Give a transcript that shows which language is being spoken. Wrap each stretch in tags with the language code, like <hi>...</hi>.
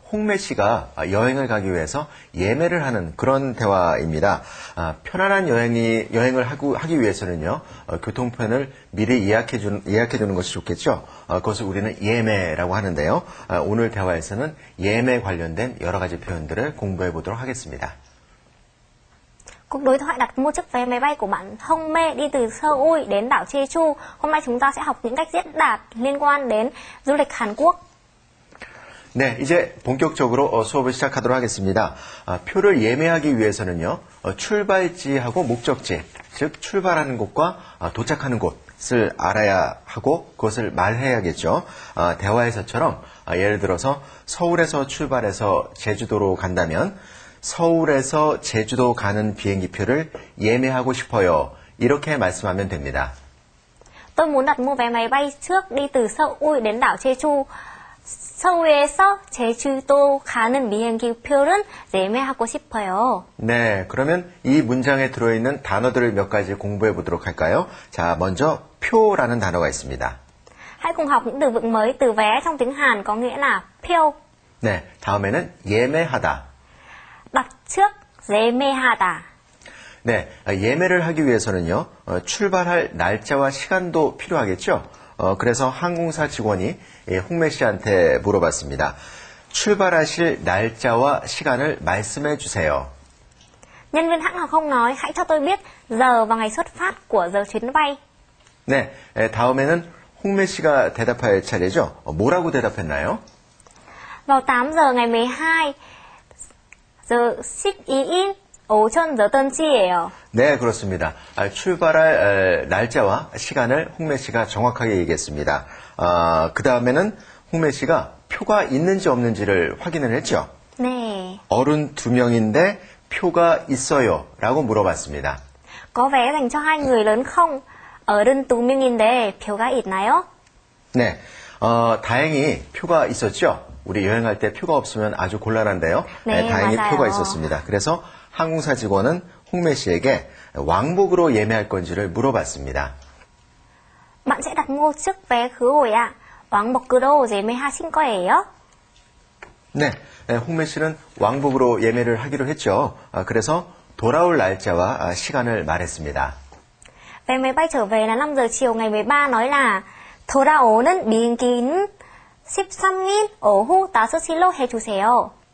<ko>홍매 씨가 여행을 가기 위해서 예매를 하는 그런 대화입니다. 편안한 여행을 하기 위해서는요, 교통편을 미리 예약해 두는 것이 좋겠죠. 그것을 우리는 예매라고 하는데요. 오늘 대화에서는 예매 관련된 여러 가지 표현들을 공부해 보도록 하겠습니다.</ko> <vi>Cuộc đối thoại đặt mua chiếc vé máy bay của bạn Hong Mê đi từ Seoul đến đảo Jeju. Hôm nay chúng ta sẽ học những cách diễn đạt liên quan đến du lịch Hàn Quốc.</vi> <ko>네, 이제 본격적으로 수업을 시작하도록 하겠습니다. 표를 예매하기 위해서는요, 출발지하고 목적지, 즉 출발하는 곳과 도착하는 곳을 알아야 하고 그것을 말해야겠죠. 대화에서처럼 예를 들어서 서울에서 출발해서 제주도로 간다면 서울에서 제주도 가는 비행기표를 예매하고 싶어요. 이렇게 말씀하면 됩니다.</ko> <vi>Tôi muốn đặt mua vé máy bay trước đi từ Seoul đến đảo Jeju.</vi> <ko>서울에서 제주도 가는 비행기 표를 예매하고 싶어요. 네, 그러면 이 문장에 들어있는 단어들을 몇 가지 공부해 보도록 할까요? 자, 먼저 표라는 단어가 있습니다.</ko> <vi>Hãy cùng học những từ vựng mới. Từ vé trong tiếng Hàn có nghĩa là</vi> <ko>표. 네, 다음에는 예매하다.</ko> <vi>đặt trước,</vi> <ko>예매하다. 네, 예매를 하기 위해서는요, 출발할 날짜와 시간도 필요하겠죠? 그래서 항공사 직원이 홍매 씨한테 물어봤습니다. 출발하실 날짜와 시간을 말씀해 주세요.</ko> <vi>Nhân viên hãng hàng không nói, hãy cho tôi biết giờ và ngày xuất phát của giờ chuyến bay.</vi> <ko>네, 다음에는 홍매 씨가 대답할 차례죠. 뭐라고 대답했나요?</ko> <vi>Vào 8 giờ ngày 12 giờ check-in</vi> <ko>오전 8시예요. 네, 그렇습니다. 출발할 날짜와 시간을 홍매 씨가 정확하게 얘기했습니다. 그 다음에는 홍매 씨가 표가 있는지 없는지를 확인을 했죠. 네. 어른 2명인데 표가 있어요 라고 물어봤습니다.</ko> <vi>Có vé dành cho 2 người lớn không?</vi> <ko>어른 2명인데 표가 있나요? 네, 다행히 표가 있었죠. 우리 여행할 때 표가 없으면 아주 곤란한데요. 네, 다행히 맞아요. 표가 있었습니다. 그래서 항공사 직원은 홍매 씨에게 왕복으로 예매할 건지를 물어봤습니다.</ko> <vi>Bạn sẽ đặt mua trước vé khứ hồi ạ.</vi> <ko>왕복으로 예매하신 거예요? 네, 홍매 씨는 왕복으로 예매를 하기로 했죠. 그래서 돌아올 날짜와 시간을 말했습니다.</ko> <vi>Vé máy bay trở về là 5 giờ chiều ngày 13 nói là</vi> <ko>돌아오는 비행기는 13일 오후 5시로 해주세요.</ko>